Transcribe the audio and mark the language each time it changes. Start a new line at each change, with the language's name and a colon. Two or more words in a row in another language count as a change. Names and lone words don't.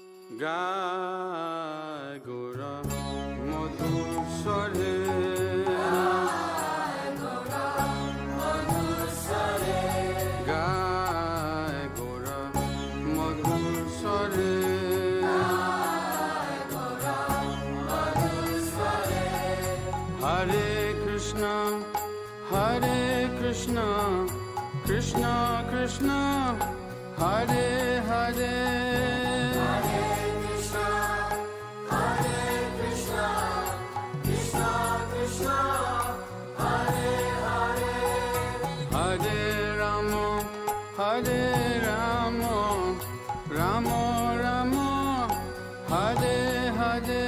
Bangla: গায় গোরা মধুর স্বরে গায় গোরা মধুর স্বরে
Sanskrit: হরে কৃষ্ণ কৃষ্ণ কৃষ্ণ হরে হরে हरे राम, राम राम, हरे हरे.